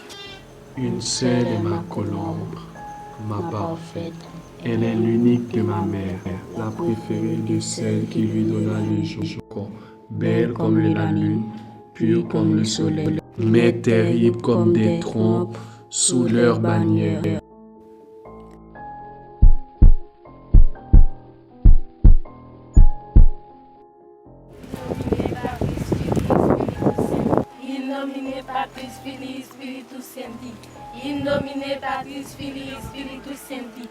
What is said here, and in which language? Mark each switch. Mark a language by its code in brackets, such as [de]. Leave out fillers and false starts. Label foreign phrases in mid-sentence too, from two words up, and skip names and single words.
[fr] Une seule est ma colombe, ma parfaite. Elle est l'unique de ma mère, la préférée de celle qui lui donna le jour. Belle comme la lune, pure comme le soleil, mais terrible comme des trompes sous leur bannière. [la] In nomine Patris Filii Spiritus Sancti. In nomine Patris Filii Spiritus Sancti.